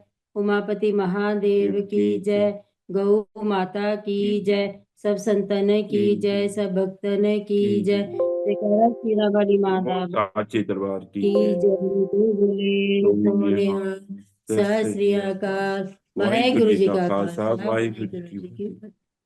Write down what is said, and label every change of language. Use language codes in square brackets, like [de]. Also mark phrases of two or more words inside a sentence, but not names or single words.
[hi] उमापति महादेव की जय। गौ माता की जय। सब संतन की जय। सब भक्तन की जय। जयकारा शीरा वाली माता साचे दरबार की [pa] ਕੀ ਜੈ। ਬੋਲੇ ਸੋਨਿਹਾਰ। ਸਤ ਸ੍ਰੀ ਅਕਾਲ। ਵਾਹਿਗੁਰੂ ਜੀ ਕਾ ਖ਼ਾਲਸਾ वाहिगुरु वाहेगुरु जी जी की की फतेह। फतेह।